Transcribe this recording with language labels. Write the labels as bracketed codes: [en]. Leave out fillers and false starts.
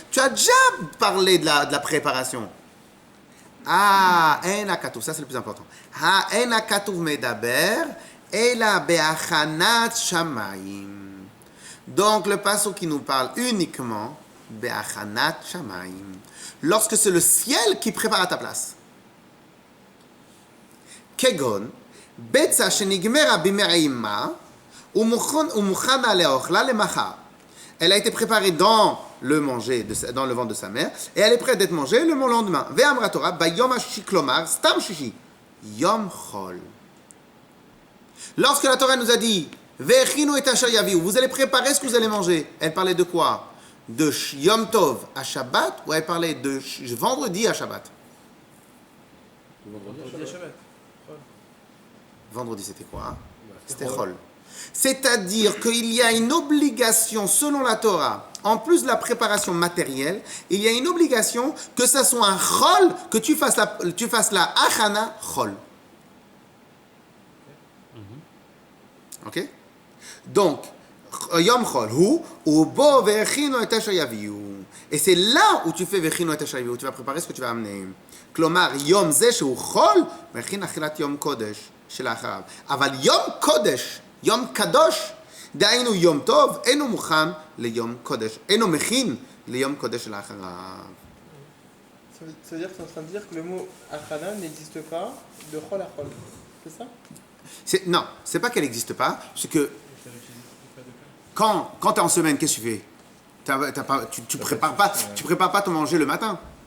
[fr] Tu as déjà parlé de la préparation. Ah, ça c'est le plus important. [he] En katuv medaber ela be'achanat shamayim. [fr] Donc le passage qui nous parle uniquement [he] be'achanat shamayim. [fr] Lorsque c'est le ciel qui prépare à ta place. [he] Kegon ביצה שנגמרה במעימה ומוכנה לאוכלה למחר. [fr] Elle a été préparée dans le ventre de sa mère et elle est prête d'être mangée le lendemain. [he] ואמרה תורה ביום השישי, כלומר סתם שישי, יום חול. [fr] Lorsque la Torah nous a dit [he] והכינו את אשר יביאו, [fr] vous allez préparer ce que vous allez manger, elle parlait de quoi? De Yom Tov à Shabbat ou elle parlait de vendredi à Shabbat? Vendredi, c'était quoi? Hein? C'était Chol. C'est-à-dire qu'il y a une obligation, selon la Torah, en plus de la préparation matérielle, il y a une obligation que ça soit un Chol, que tu fasses la Achana Chol. [he] Ok? Donc, Yom Chol, ou bo ve'echino et asher yaviu. [fr] Et c'est là où tu fais [he] ve'echino et asher yaviu, [fr] où tu vas préparer ce que tu vas amener. [he] Klomar, Yom ze shehu Chol, ve'echin achilat Yom Kodesh. שלאחריו. אבל יום קודש, יום קדוש, דהיינו יום טוב, אינו מוכן ליום קודש, אינו מכין ליום קודש שלאחריו. [fr] Ça veut dire que tu es en train de dire que le mot achana n'existe pas de chol à chol. C'est ça? Non, c'est pas qu'elle n'existe pas, c'est que quand tu es en semaine, qu'est-ce que tu fais? tu prépares pas ton manger le matin.